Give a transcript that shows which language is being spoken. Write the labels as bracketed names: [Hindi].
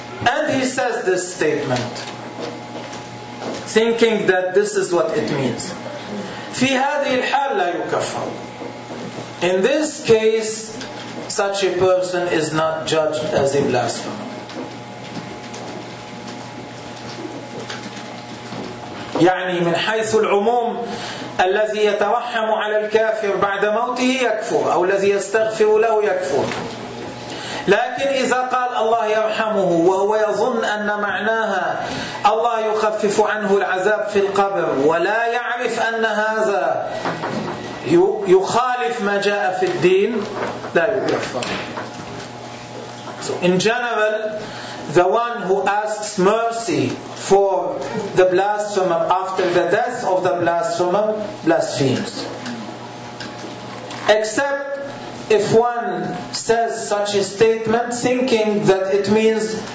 [English] And he says this statement, thinking that this is what it means. [Arabic] في هذه الحال لا يكفر. [English] In this case, such a person is not judged as a blasphemer. [Arabic] يعني من حيث العموم الذي يترحم على الكافر بعد موته يكفر أو الذي يستغفر له يكفر. لكن إذا قال الله يرحمه وهو يظن أن معناها الله يخفف عنه العذاب في القبر ولا يعرف أن هذا يخالف ما جاء في الدين لا يكفر. [English] So in general, the one who asks mercy for the blasphemer after the death of the blasphemer blasphemes. Except if one says such a statement thinking that it means